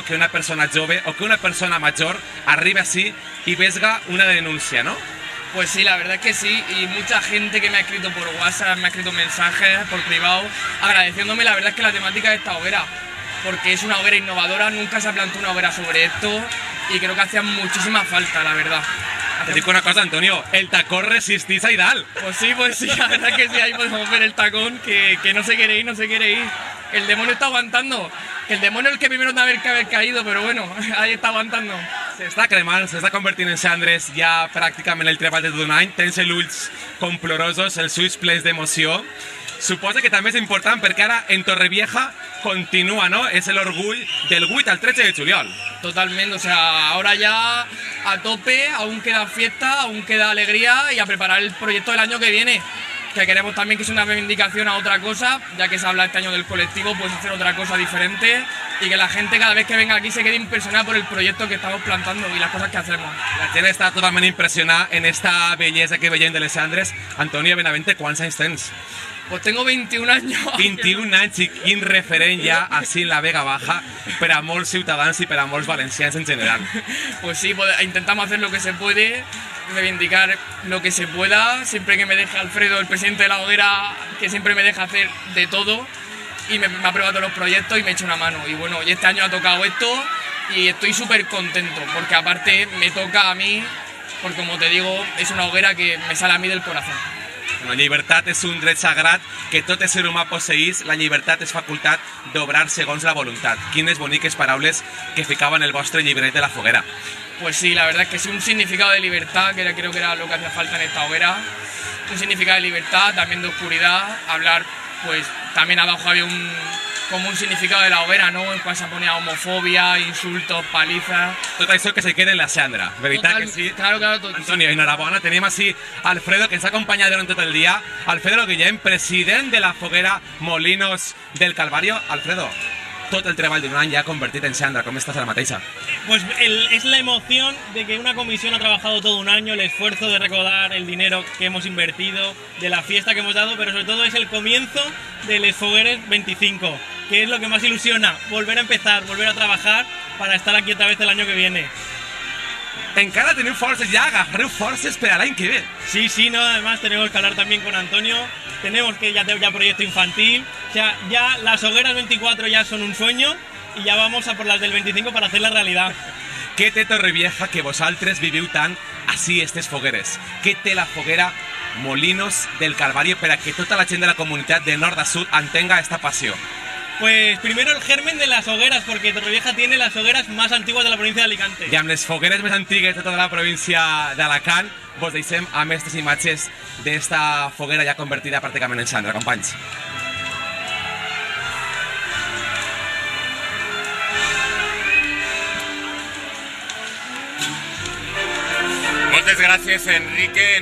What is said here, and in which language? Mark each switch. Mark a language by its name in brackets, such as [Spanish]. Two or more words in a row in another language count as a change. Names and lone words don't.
[Catalan] Que una persona jove o que una persona major arribi així i vesga una denúncia, ¿no? [Spanish] Pues sí, la verdad es que sí, y mucha gente que me ha escrito por WhatsApp, me ha escrito mensajes por privado, agradeciéndome la verdad es que la temática de esta hoguera, porque es una hoguera innovadora, nunca se ha planteado una hoguera sobre esto y creo que hacía muchísima falta, la verdad. Te digo una cosa, Antonio, el tacón resistís a Idal. Pues sí, la verdad que sí, ahí podemos ver el tacón, que no se quiere ir, no se quiere ir. El demonio está aguantando, el demonio es el que primero no haber caído, pero bueno, ahí está aguantando. [Catalan] S'està cremant, s'està convertint en cendres ja pràcticament el treball de tot un any. Tens els ulls com plorosos, els ulls plens d'emoció. Suposa que també és important perquè ara en Torrevieja continua, ¿no? És l'orgull del 8 al 13 de juliol. [Spanish] Totalmente, o sea, ahora ya a tope, aún queda fiesta, aún queda alegría y a preparar el proyecto del año que viene. Que queremos también que sea una reivindicación a otra cosa, ya que se habla este año del colectivo, pues hacer otra cosa diferente y que la gente cada vez que venga aquí se quede impresionada por el proyecto que estamos plantando y las cosas que hacemos. [Catalan] La gent està totalment impressionada en esta bellesa que veiem de les cendres. Antonio Benavente, quants anys tens? [Spanish] Pues tengo 21 años. [Catalan] 21 anys i quin referent ja així en la Vega Baja per a molts ciutadans i per a molts valencians en general. [Spanish] Pues sí, intentamos hacer lo que se puede, reivindicar lo que se pueda, siempre que me deje Alfredo, el presidente de la hoguera, que siempre me deja hacer de todo y me aprueba todos los proyectos y me echa una mano. Y bueno, y este año ha tocado esto y estoy súper contento porque aparte me toca a mí, porque como te digo, es una hoguera que me sale a mí del corazón. [Catalan] La llibertat és un dret sagrat que tot ser humà posseís. La llibertat és facultat d'obrar segons la voluntat. Quines boniques paraules que ficaven el vostre llibret de la foguera. [Spanish] Pues sí, la verdad es que sí, un significado de libertad, que creo que era lo que hacía falta en esta hoguera. Un significado de libertad, también de oscuridad. Hablar, pues también abajo había como un significado de la hoguera, ¿no? En cual se ponía homofobia, insultos, palizas. [Catalan] Tot això que se quede en la cendra, veritat que sí? Claro, Antonio, enhorabona, tenim així Alfredo, que ens ha acompanyat durant tot el dia. Alfredo Guillem, president de la foguera Molinos del Calvario. Alfredo, tot el treball d'un any ja convertit en cendra, com estàs ara mateixa? [Spanish] Pues es la emoción de que una comisión ha trabajado todo un año, el esfuerzo de recaudar el dinero que hemos invertido, de la fiesta que hemos dado, pero sobre todo es el comienzo de Les Fogueres 25, que es lo que más ilusiona, volver a empezar, volver a trabajar para estar aquí otra vez el año que viene. [Catalan] Encara teniu forces, ja agarreu forces per a l'any que ve. [Spanish] Sí, no, además tenemos que hablar también con Antonio, tenemos que ya proyecto infantil, o sea, ya las hogueras 24 ya son un sueño y ya vamos a por las del 25 para hacer la realidad. [Catalan] Què té Torrevieja que vosaltres viviu tant així estes fogueres? Què té la foguera Molinos del Calvario per a que tota la gent de la comunitat de nord a sud entenga esta passió? [Spanish] Pues primero el germen de las hogueras, porque Torrevieja tiene las hogueras más antiguas de la provincia de Alicante. [Catalan] I amb les fogueres més antigues de tota la província d'Alacant vos deixem amb aquestes imatges d'esta foguera ja convertida pràcticament en cendra, companys. Moltes gràcies, Enrique.